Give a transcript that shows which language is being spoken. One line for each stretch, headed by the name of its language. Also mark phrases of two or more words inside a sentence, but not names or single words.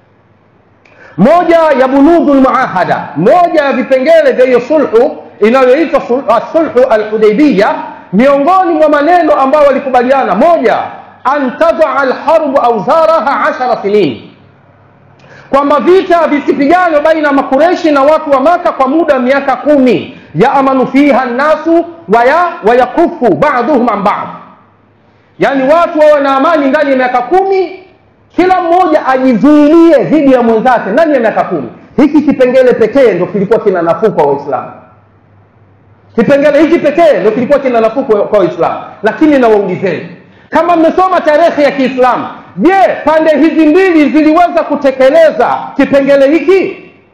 Swahili: Moja ya
Arabic: بنود المعاهدة,
Swahili: moja ya vipengele vya hiyo sulhu inayoitwa sulhu al-Hudaybiyah, miongoni mwa maneno ambao walikubaliana, moja,
Arabic: أن تضع الحرب أوزارها 10 سنين,
Swahili: kwamba vita visipigane baina ya Makureishi na watu wa Maka kwa muda miaka 10,
Arabic: يأمن فيها الناس ويكف بعضهم عن بعض,
Swahili: yani watu wawe na amani ndani ya miaka 10, kila mmoja ajizuilie dhidi ya mwenzake ndani ya miaka 10. Hiki kipengele pekee ndio kilikuwa kina nafuu kwa Waislamu. Kipengele hiki pekee ndio kilikuwa kina nafuu kwa Waislamu. Lakini na waulizeni, kama mmesoma tarehe ya Kiislamu, je, pande hizi mbili ziliweza kutekeleza kipengele hiki?